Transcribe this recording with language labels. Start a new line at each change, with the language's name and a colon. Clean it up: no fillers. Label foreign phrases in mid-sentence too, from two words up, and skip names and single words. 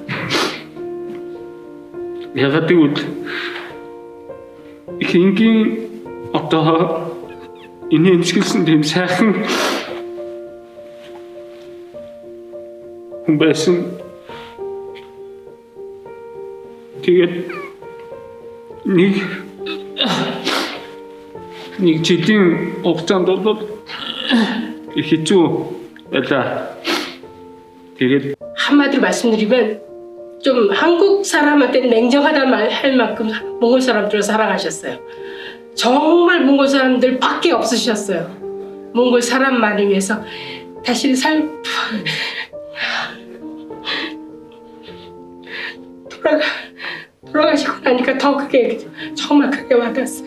Mongolian: Ягаад гэвэл ихэнгийн одоо энэ эмчилсэн тийм сайхан хүн байсан. Тэгээд нэг жилийн хугацаанд бол их хэцүү байлаа. Тэгээд
Korean: 한마디로 말씀드리면 좀 한국 사람한테 냉정하다 할 만큼 몽골 사람들을 사랑하셨어요. 정말 몽골 사람들 밖에 없으셨어요. 몽골 사람만을 위해서 다시 돌아가시고 나니까 더 그게 정말 크게 와닿았어요.